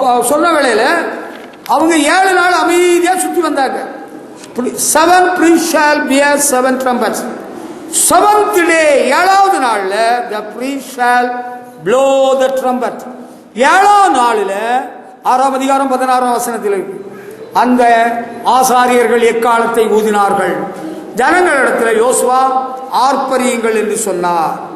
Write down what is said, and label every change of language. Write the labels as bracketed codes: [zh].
[ta] சொன்ன வேளையில அவங்க 7 நாள் அமைதியா சுத்தி வந்தாங்க. [en] 7 priests shall bear 7 trumpets. seventh day, [ta] 7வது நாள்ல [en] the priest shall blow the trumpet. [ta] 7ஆம் நாளில 6ஆம் அதிகாரம் 16ஆம் வசனத்தில் அந்த ஆசாரியர்கள் எக்காலத்தை ஊதினார்கள். ஜனங்களிடத்தில் யோசுவா ஆர்ப்பரியுங்கள் என்று சொன்னார்.